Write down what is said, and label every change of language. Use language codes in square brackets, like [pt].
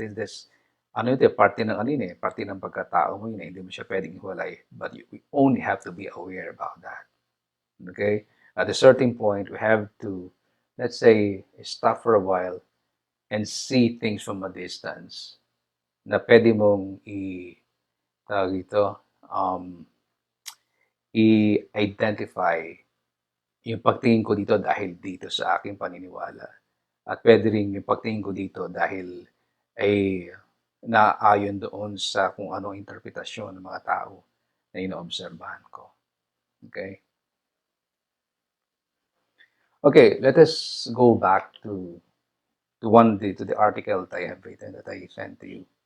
[en] There's, [tl] ano ito, parte ng ano yun parte ng pagkatao mo yun hindi mo siya pwedeng iwalay. [en] But we only have to be aware about that. Okay? At a certain point, we have to, let's say, stop for a while and see things from a distance [tl] na pwede mong tawag ito, i-identify yung pagtingin ko dito dahil dito sa aking paniniwala. At pwede rin yung pagtingin ko dito dahil ay naayon doon sa kung anong interpretasyon ng mga tao na inoobserbahan ko. Okay? [en] Okay, let us go back to the article that I have written that I sent to you.